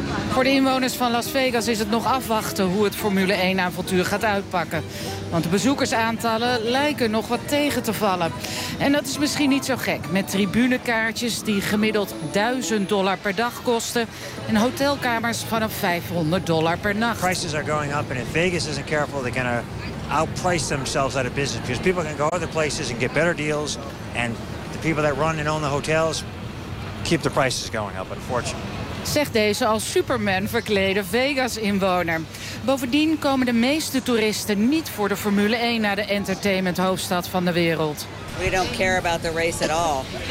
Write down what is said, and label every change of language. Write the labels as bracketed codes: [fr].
[nl] Voor de inwoners van Las Vegas is het nog afwachten hoe het Formule 1-avontuur gaat uitpakken. Want de bezoekersaantallen lijken nog wat tegen te vallen. En dat is misschien niet zo gek. Met tribunekaartjes die gemiddeld $1000 per dag kosten. En hotelkamers vanaf $500 per nacht. [en] Prices are going up and if Vegas isn't careful, they're gonna outprice themselves out of business. Because people can go other places and get better deals. And the people that run and own the hotels keep the prices going up, unfortunately. [nl] Zegt deze als Superman verklede Vegas-inwoner. Bovendien komen de meeste toeristen niet voor de Formule 1 naar de entertainment-hoofdstad van de wereld. [en] We don't care about the race at all.